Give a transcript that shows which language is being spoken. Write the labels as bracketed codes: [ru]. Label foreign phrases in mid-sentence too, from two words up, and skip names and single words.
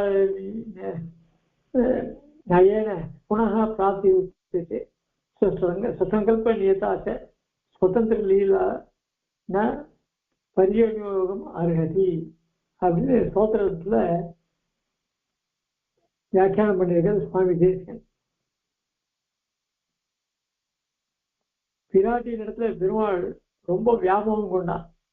[sa] नयेन पुनः प्राप्ति उच्यते ससंकल्प नियता च स्वतंत्र लीला न परियोगम् अर्हति [ta] அப்படின்னு ஸ்தோத்திரத்துல வியாக்கியானம் பண்ணியிருக்கிறது சுவாமி தேசிகன். பிராட்டியின் இடத்துல பெருமாள் ரொம்ப வியாமோகம் கொண்டான்.